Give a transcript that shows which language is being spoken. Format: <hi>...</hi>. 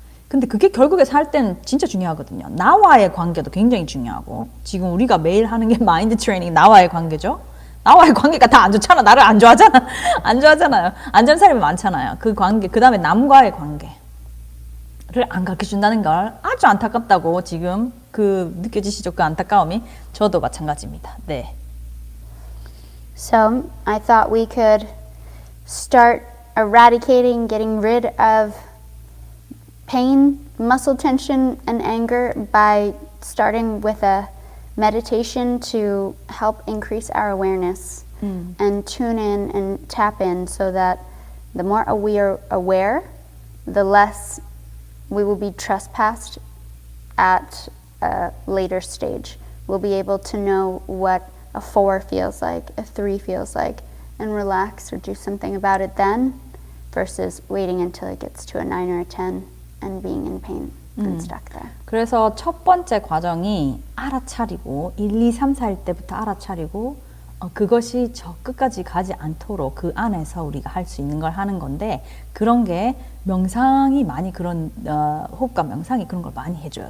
<ko>근데 그게 결국에 살 때는 진짜 중요하거든요. 나와의 관계도 굉장히 중요하고 지금 우리가 매일 하는 게 마인드 트레이닝 나와의 관계죠. 나와의 관계가 다 안 좋잖아. 나를 안 좋아하잖아. 안 좋아하잖아요. 안 좋은 사람이 많잖아요. 그 관계, 그 다음에 남과의 관계를 안 가르쳐준다는 걸 아주 안타깝다고 지금 느껴지시죠? 그 안타까움이 저도 마찬가지입니다. 네.</ko> <en>So I thought we could start eradicating, getting rid of pain, muscle tension, and anger by starting with a meditation to help increase our awareness and tune in and tap in so that the more we are aware, the less we will be trespassed at a later stage. We'll be able to know what a 4 feels like, a 3 feels like, and relax or do something about it then versus waiting until it gets to a 9 or a 10 and being in pain. construct there.</en> <ko>그래서 첫 번째 과정이 알아차리고 1, 2, 3, 4일 때부터 알아차리고 그것이 저 끝까지 가지 않도록 그 안에서 우리가 할 수 있는 걸 하는 건데 그런 게 명상이 많이 그런 호흡과 명상이 그런 걸 많이 해줘요.</ko>